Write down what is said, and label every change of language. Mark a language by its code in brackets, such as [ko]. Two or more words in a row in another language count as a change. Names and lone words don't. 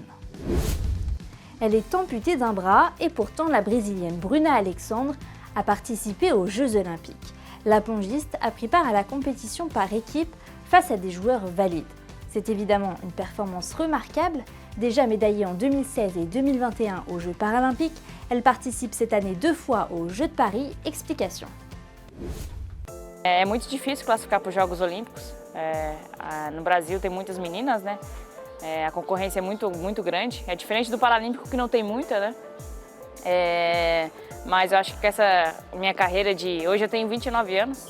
[fr] Elle est amputée d'un bras et pourtant la Brésilienne Bruna Alexandre a participé aux Jeux Olympiques. La plongiste a pris part à la compétition par équipe face à des joueurs valides. C'est évidemment une performance remarquable. Déjà médaillée en 2016 et 2021 aux Jeux paralympiques, elle participe cette année 2 fois aux Jeux de Paris. Explication. [pt] É muito difícil classificar para os Jogos Olímpicos. No Brasil tem muitas meninas, né? A concorrência é muito grande. É diferente do Paralímpico que não tem muita, né? Mas eu acho que essa minha carreira hoje eu tenho 29 anos.